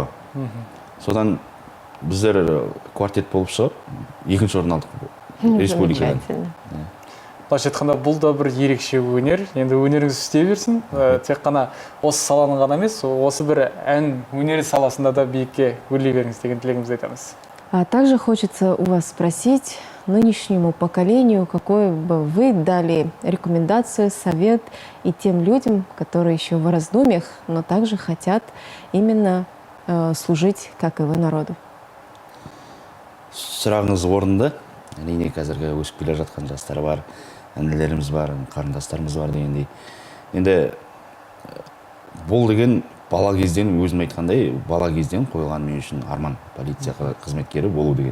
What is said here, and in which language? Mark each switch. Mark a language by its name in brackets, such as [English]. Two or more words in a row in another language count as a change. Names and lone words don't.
[Kazakh] Содан біздер квартет болып шығып, екінші орын алдық республикадан. Былайша айтқанда бұл да бір ерекше өнер. Енді өнеріңіз істей берсін. Тек қана осы саланың ғана емес, осы бір ән өнері саласында да биікке өрлей беріңіз деген тілегімізді айтамыз. [Russian] А также хочется у вас спросить нынешнему поколению, какой бы вы дали рекомендацию, совет и тем людям, которые еще в раздумьях, но также хотят именно служить, как и вы, народу. [Kazakh] Сұрағыңыз орынды. Әрине қазіргі өсіп келе жатқан жастар бар, інілеріміз бар, қарындастарымыз бар дегендей. Енді бұл деген бала кезден, өзім айтқандай, бала кезден қойылған мен үшін арман полиция қызметкері болу деген.